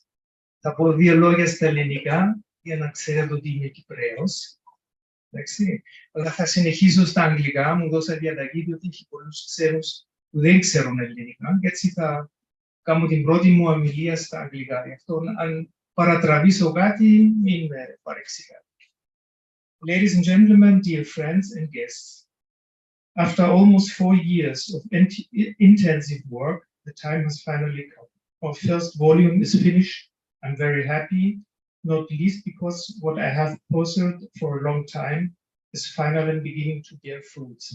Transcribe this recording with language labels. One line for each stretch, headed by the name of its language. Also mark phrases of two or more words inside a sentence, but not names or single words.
Greek: Θα πω 2 λόγια στα ελληνικά για να ξέρετε ότι είμαι Κυπραίος. Εντάξει. Αλλά θα συνεχίσω στα αγγλικά. Μου δώσα διαταγή ότι έχει πολλούς ξένους που δεν ξέρουν ελληνικά. Και έτσι θα κάνω την πρώτη μου ομιλία στα αγγλικά. Γι' αυτό αν παρατραβήσω κάτι, μην με παρεξηγάτε.
English: Ladies and gentlemen, dear friends and guests, after almost 4 years of intensive work, the time has finally come. Our first volume is finished. I'm very happy not least because what I have pursued for a long time is finally beginning to bear fruits.